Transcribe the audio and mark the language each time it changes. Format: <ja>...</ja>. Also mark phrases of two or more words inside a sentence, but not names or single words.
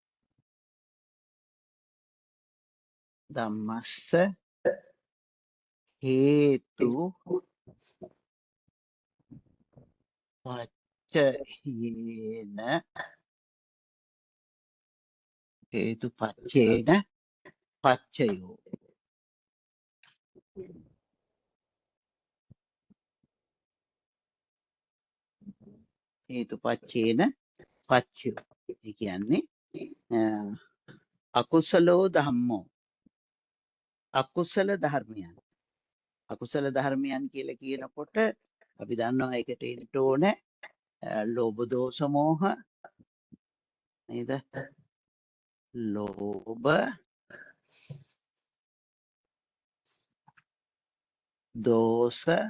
<pi>ධම්මස්ස හේතු පච්චයේන හේතු පච්චේන පච්චයෝ හේතු පච්චේන පච්චයෝ</pi> <si>ඒ කියන්නේ</si> <pi>අකුසලෝ ධම්මෝ</pi> <si>අකුසල ධර්මයන් අකුසල ධර්මයන් කියලා කියනකොට අපි දන්නවා ඒකට එන්න ඕනේ ලෝභ දෝෂ මෝහ නේද ලෝභ දෝෂ</si>